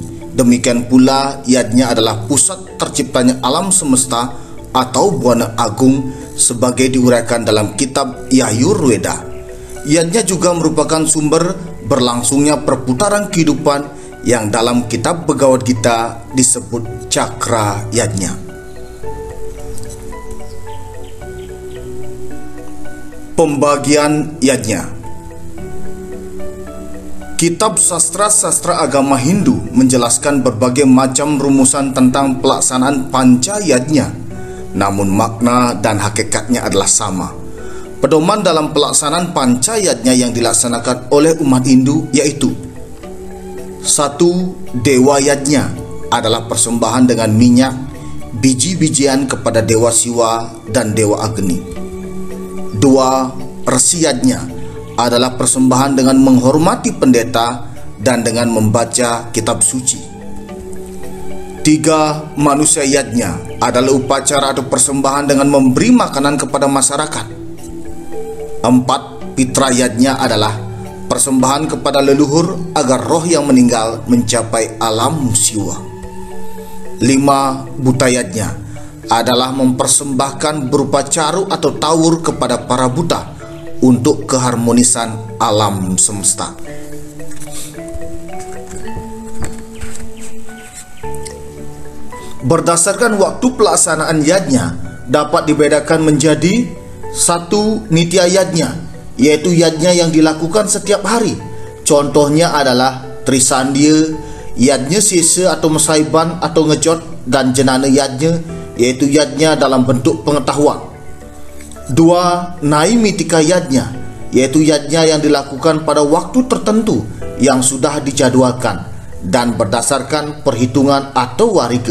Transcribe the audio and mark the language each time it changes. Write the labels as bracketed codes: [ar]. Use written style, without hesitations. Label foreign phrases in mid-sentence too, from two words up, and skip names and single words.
[id] Demikian pula yadnya adalah pusat terciptanya alam semesta atau buana agung sebagai diuraikan dalam kitab Yajurveda. Yadnya juga merupakan sumber berlangsungnya perputaran kehidupan yang dalam kitab Bhagavad Gita disebut cakra yadnya. Pembagian yadnya. Kitab sastra-sastra agama Hindu menjelaskan berbagai macam rumusan tentang pelaksanaan panca yadnya, namun makna dan hakikatnya adalah sama. Pedoman dalam pelaksanaan panca yadnya yang dilaksanakan oleh umat Hindu yaitu: 1. Dewa yadnya adalah persembahan dengan minyak, biji-bijian kepada Dewa Siwa dan Dewa Agni. 2. Resi yadnya adalah persembahan dengan menghormati pendeta dan dengan membaca kitab suci. 3. Manusia yadnya adalah upacara atau persembahan dengan memberi makanan kepada masyarakat. 4. Pitra yadnya adalah persembahan kepada leluhur agar roh yang meninggal mencapai alam siwa. 5. Buta yadnya adalah mempersembahkan berupa caru atau tawur kepada para buta untuk keharmonisan alam semesta. Berdasarkan waktu pelaksanaan yadnya dapat dibedakan menjadi: 1. Nitya yadnya, yaitu yadnya yang dilakukan setiap hari. Contohnya adalah Trisandya, yadnya sesa atau mesaiban atau ngejot, dan jenana yadnya, yaitu yadnya dalam bentuk pengetahuan. 2. Naimitika yadnya, yaitu yadnya yang dilakukan pada waktu tertentu yang sudah dijadwalkan dan berdasarkan perhitungan atau warika.